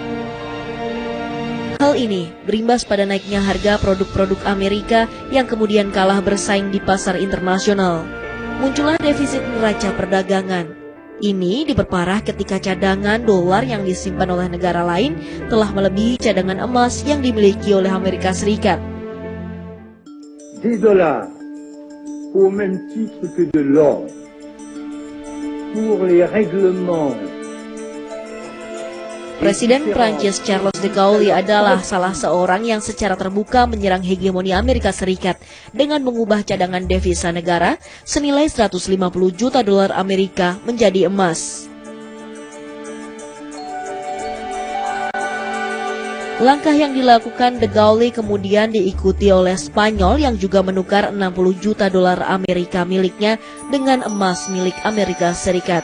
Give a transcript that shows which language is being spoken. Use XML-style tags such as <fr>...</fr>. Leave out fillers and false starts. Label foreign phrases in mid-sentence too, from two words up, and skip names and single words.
<id>Hal ini berimbas pada naiknya harga produk-produk Amerika yang kemudian kalah bersaing di pasar internasional. Muncullah defisit neraca perdagangan. Ini diperparah ketika cadangan dolar yang disimpan oleh negara lain telah melebihi cadangan emas yang dimiliki oleh Amerika Serikat.</id> <fr>Des dollars, au même titre que de l'or, pour les règlements.</fr> <id>Presiden Prancis Charles de Gaulle adalah salah seorang yang secara terbuka menyerang hegemoni Amerika Serikat dengan mengubah cadangan devisa negara senilai 150 juta dolar Amerika menjadi emas. Langkah yang dilakukan de Gaulle kemudian diikuti oleh Spanyol yang juga menukar 60 juta dolar Amerika miliknya dengan emas milik Amerika Serikat.</id>